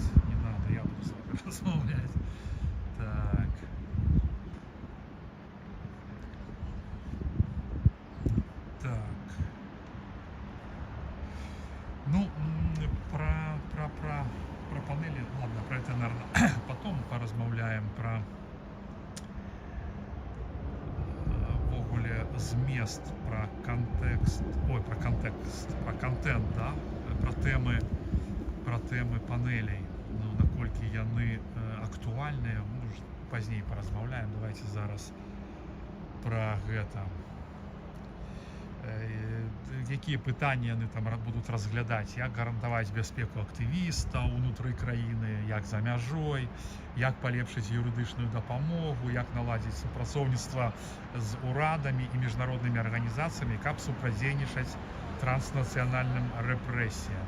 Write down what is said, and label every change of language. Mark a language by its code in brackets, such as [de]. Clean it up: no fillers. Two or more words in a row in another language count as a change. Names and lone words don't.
[ru] Не надо, я буду с вами размовлять. Так. Ну, про панели, ладно, про это, наверное, потом поразмовляем, про [be] вогуле змест, [ru] про контекст, про контент, да, про теми панелей, ну, [be] наколькі яны актуальныя, может, пазней поразмаўляем. Давайте зараз про гэта. Якія пытанні яны там будуць разглядаць, як гарантаваць бяспеку актывістаў унутры краіны, як за мяжой, як палепшыць юрыдычную дапамогу, як наладзіць супрацоўніцтва з урадамі і міжнароднымі арганізацыямі, каб супрацьдзейнічаць транснацыянальным рэпрэсіям.